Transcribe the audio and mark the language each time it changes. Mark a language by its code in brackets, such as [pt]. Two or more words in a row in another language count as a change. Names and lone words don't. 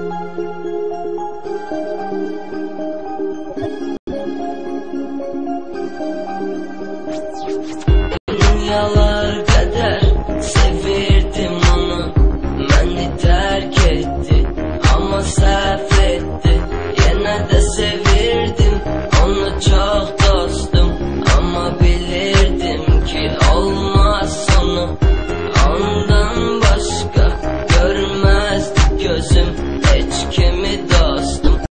[tr] Dünyalar kadar sevirdim onu, beni terk etti ama [az] səhv etti. Yenə də sevirdim onu çox dostum, ama bilirdim ki olmaz sonu. [tr] Ondan başka görmezdi gözüm hiç kimi dostum.